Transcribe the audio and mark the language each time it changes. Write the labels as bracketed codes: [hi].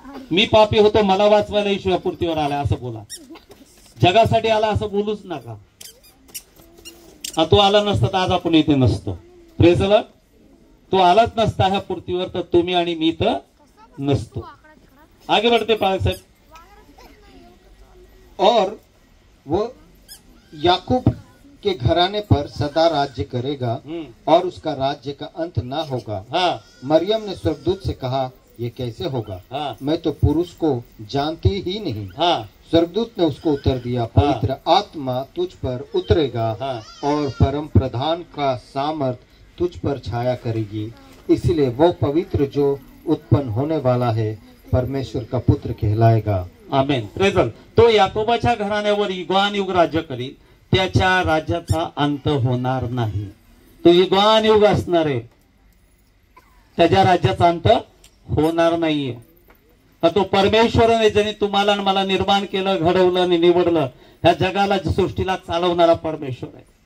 [mr] मी पापी होतो, मला वाचवायला येशू या पृथ्वीवर आला असं बोला. जगासाठी आला असं बोलूच नका. तो आला नसता तर आज आपण इथे नसतो. [en] Praise the lord. [mr] तो आलाच नसता ह्या पृथ्वीवर तर तुम्ही आणि मी तर नसतो. [hi] आगे बढ़ते पालक साहब. और वो याकूब के घराने पर सदा राज्य करेगा और उसका राज्य का अंत ना होगा. हाँ. मरियम ने स्वर्गदूत से कहा, ये कैसे होगा? हाँ. मैं तो पुरुष को जानती ही नहीं. हाँ. स्वर्गदूत ने उसको उत्तर दिया, पवित्र आत्मा तुझ पर उतरेगा. हाँ. और परम प्रधान का सामर्थ तुझ पर छाया करेगी. इसलिए वो पवित्र जो उत्पन्न होने वाला है परमेश्वर का पुत्र कहलाएगा. [en] Amen. Praise the Lord. [mr] तो याकोबाच्या घराण्यावर युगानुयुग राज्य करील, त्याच्या राज्याचा अंत होणार नाही. तो युगानुयुग असणार आहे, त्याच्या राज्याचा अंत होणार नाहीये. तो परमेश्वराने ज्याने तुम्हाला आणि मला निर्माण केलं, घडवलं आणि निवडलं, ह्या जगाला, सृष्टीला चालवणारा परमेश्वर आहे.